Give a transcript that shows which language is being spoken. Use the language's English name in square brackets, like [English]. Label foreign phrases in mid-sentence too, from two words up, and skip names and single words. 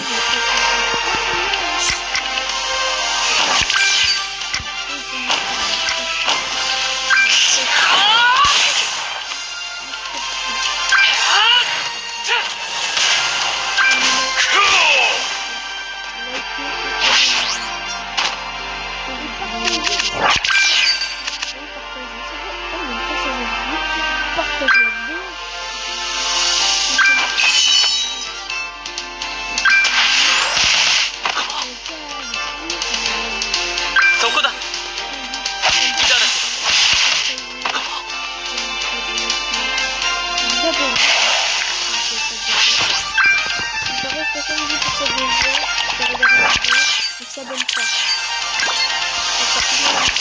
[French] partagez la vidéo. [Japanese] そこだ。いただけ。 [French] D'abord, il paraît 70% des gens qui regardent la vidéo ne s'abonnent pas. Donc, ça peut être